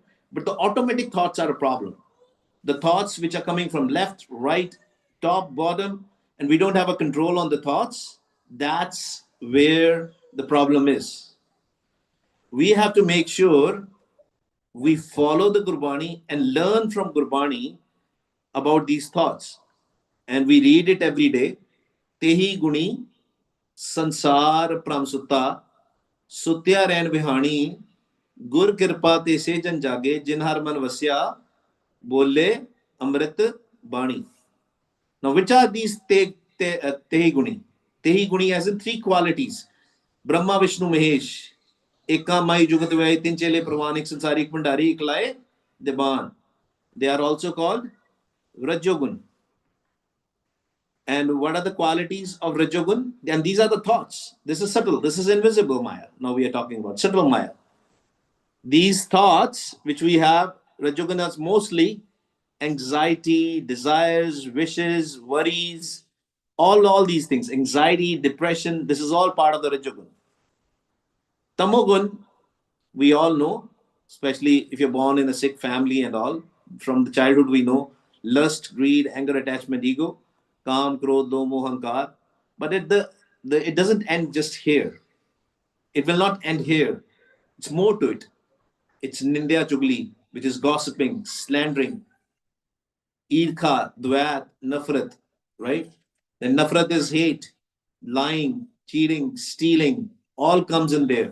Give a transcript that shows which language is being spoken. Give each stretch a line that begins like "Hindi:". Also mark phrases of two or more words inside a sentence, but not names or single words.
English: But the automatic thoughts are a problem. The thoughts which are coming from left, right, top, bottom, and we don't have a control on the thoughts, that's where the problem is. We have to make sure we follow the Gurbani and learn from Gurbani about these thoughts. And we read it every day.
Punjabi: ਤੇਹਿ ਗੁਣੀ ਸੰਸਾਰ ਪ੍ਰਮਸੁੱਤਾ ਸੁਤਿਆ ਰੈਣ ਵਿਹਾਣੀ ਗੁਰ ਕਿਰਪਾ ਤੇ ਸੇ ਜਨ ਜਾਗੇ ਜਿਨ ਹਰਿ ਮਨ ਵਸਿਆ ਬੋਲੇ ਅੰਮ੍ਰਿਤ ਬਾਣੀ.
English: Now, which are these
Punjabi: ਤੇਹਿ ਗੁਣੀ? ਤੇਹਿ ਗੁਣੀ
English: as in three qualities. Brahma, Vishnu, Mahesh.
Punjabi: ਏਕਾ ਮਾਈ ਜੁਗਤ ਵਿਆਈ ਤਿਨ ਚੇਲੇ ਪਰਵਾਣਿਕ ਸੰਸਾਰੀ ਭੰਡਾਰੀ ਇਕਲਾਏ ਦੀਬਾਣ.
English: They are also called Rajogun. And what are the qualities of Rajogun? And these are the thoughts. This is subtle. This is invisible Maya. Now we are talking about subtle Maya. These thoughts which we have, Rajogun is mostly anxiety, desires, wishes, worries, all these things. Anxiety, depression, this is all part of the Rajogun. Tamogun, we all know, especially if you're born in a sick family and all, from the childhood we know, lust, greed, anger, attachment, ego,
Punjabi: ਕਾਮ, ਕ੍ਰੋਧ, ਲੋ, ਮੋਹ, ਹੰਕਾਰ.
English: But it doesn't end just here. It will not end here. It's more to it. It's
Punjabi: ਨਿੰਦਿਆ ਚੁਗਲੀ,
English: which is gossiping, slandering,
Punjabi: ਈਰਖਾ, ਦ੍ਵੈਤ, ਨਫ਼ਰਤ,
English: right? Then Nafrat is hate, lying, cheating, stealing, all comes in there.